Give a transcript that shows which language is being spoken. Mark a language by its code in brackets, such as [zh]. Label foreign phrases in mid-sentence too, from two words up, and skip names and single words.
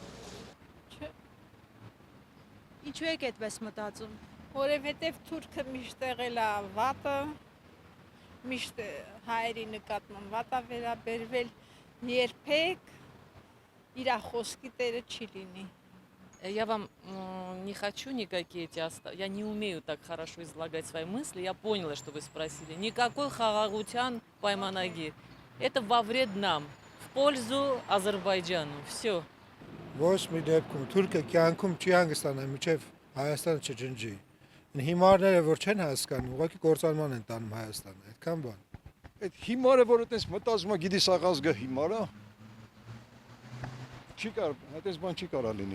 [hy] Ինչու եք այդպես մտածում։ Որովհետև թուրքը միշտ եղել է վատը, միշտ հայերի նկատմամբ վատ է վերաբերվել, երբեք իր խոսքի տերը չի լինի։ [ru] Я вам не хочу никакие эти я не умею так хорошо излагать свои мысли. Я поняла, что вы спросили. Никакой [hy] Խաղաղության պայմանագիր. [ru] Это во вред нам, в пользу Азербайджану. Все. [hy] Ոչ մի դեպքում Թուրքը կյանքում չի հանգստանա, մինչև Հայաստանը չջնջի։ Հիմարները որ չեն հասկանում, ուղղակի կործանման են տանում Հայաստանը, այդքան բան։ Այդ հիմարը, որ այդպես մտածում է, գիտի սա ազգը հիմար է։ Չի կար, այդպես բան չի կարա լինի։